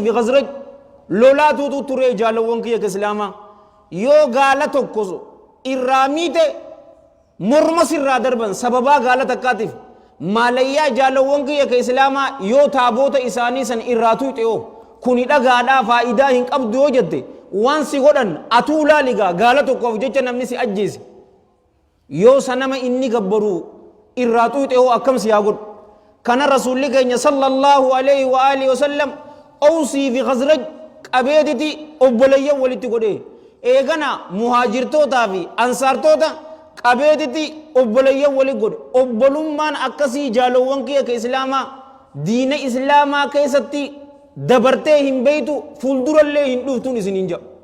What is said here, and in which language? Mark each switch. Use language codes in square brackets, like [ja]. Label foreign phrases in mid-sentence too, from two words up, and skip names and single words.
[om] fi khazraj lolaatuutu ture jaalawwan kiyya ka islaamaa yoo gaala tokko irraa miite morma sirraa darban sababaa gaala takkaatiif maalayyaa jaalawwan kiyya ka islaamaa yoo taaboota isaanii san irraa tuuxe'oo kuni dhagaadhaa faayidaa hin qabdu yoo jette waan si godhan atuu laaligaa gaala tokkoof jecha namni si ajjeese yoo sanama inni gabbaruu irraa tuuxe'oo akkam si haa godhu kana rasuulli keenya [ar] صلى الله عليه وآله وسلم [om] awsii fi khazraj qabeetiti obboleeyyan walitti godhee eegana muhaajirtootaa fi ansaartoota qabeetiti obboleeyyan walitti godhe obbolummaan akkasii jaalawwan kiyya ka islaamaa diina islaamaa keessatti dabartee hin beeytu fuuldurallee hin dhuftuun isiniin jedha